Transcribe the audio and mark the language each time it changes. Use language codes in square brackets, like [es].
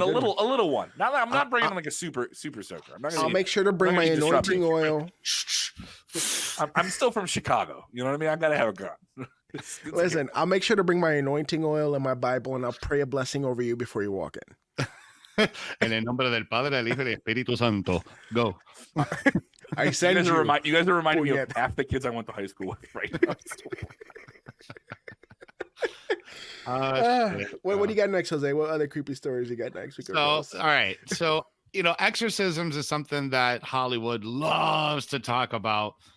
[en] A little one. Now I'm not bringing like a super soaker. I'll make sure to bring my anointing oil. I'm still from Chicago. You know what I mean? I gotta have a gun. Listen, I'll make sure to bring my anointing oil and my Bible, and I'll pray a blessing over you before you walk in. [es] En el nombre del Padre, del Hijo y del Espíritu Santo. [en] Go. I send you guys are reminding me of half the kids I went to high school with right now. What do you got next, Jose? What other creepy stories you got next? All right. So, exorcisms is something that Hollywood loves to talk about.